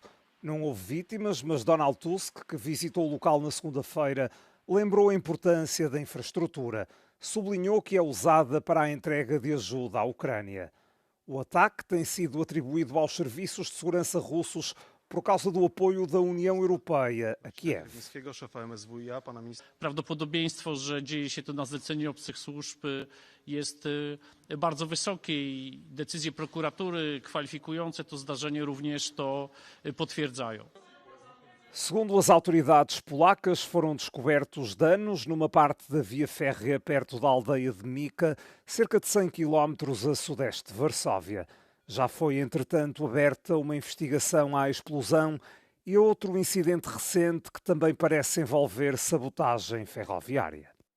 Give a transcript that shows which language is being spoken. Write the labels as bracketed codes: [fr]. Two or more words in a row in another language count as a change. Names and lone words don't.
[pt] Não houve vítimas, mas Donald Tusk, que visitou o local na segunda-feira, lembrou a importância da infraestrutura. Sublinhou que é usada para a entrega de ajuda à Ucrânia. O ataque tem sido atribuído aos serviços de segurança russos por causa do apoio da União Europeia a Kiev. [pl] Prawdopodobieństwo, że dzieje się to na zlecenie obcych służb, jest bardzo wysokie i decyzje prokuratury kwalifikujące to zdarzenie również to potwierdzają. [pt] Segundo as autoridades polacas, foram descobertos danos numa parte da via férrea perto da aldeia de Mika, cerca de 100 quilómetros a sudeste de Varsóvia. Já foi, entretanto, aberta uma investigação à explosão e outro incidente recente que também parece envolver sabotagem ferroviária.